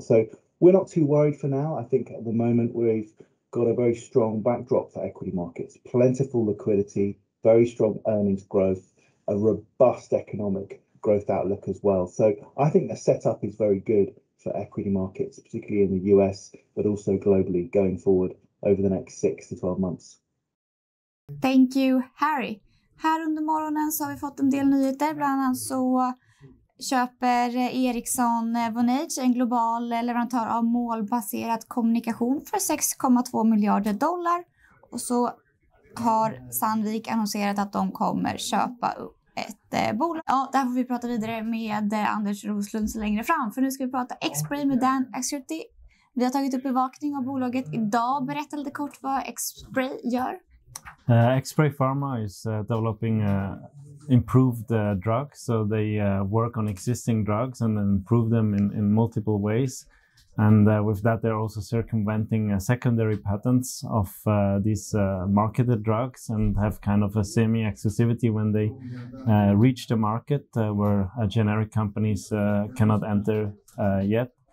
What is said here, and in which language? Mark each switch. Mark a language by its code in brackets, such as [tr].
[en] So we're not too worried for now. I think at the moment we've got a very strong backdrop for equity markets, plentiful liquidity, very strong earnings growth, a robust economic growth outlook as well. So I think the setup is very good for equity markets, particularly in the US, but also globally going forward over the next 6 to 12 months. Thank you, Harry. [sv] Här under morgonen så har vi fått en del nyheter. Bland annat så köper Ericsson Vonage, en global leverantör av målbaserad kommunikation, för $6,2 miljarder. Och så har Sandvik annonserat att de kommer köpa upp ett bolag. Ja, där får vi prata vidare med Anders Roslund så längre fram. För nu ska vi prata xSpray med Dan Akschuti. Vi har tagit upp bevakning av bolaget Idag. Berätta lite kort vad xSpray gör. [en] xSpray Pharma is developing improved drugs, so they work on existing drugs and improve them in multiple ways. And with that, they're also circumventing secondary patents of these marketed drugs and have kind of a semi-exclusivity when they reach the market where generic companies cannot enter yet.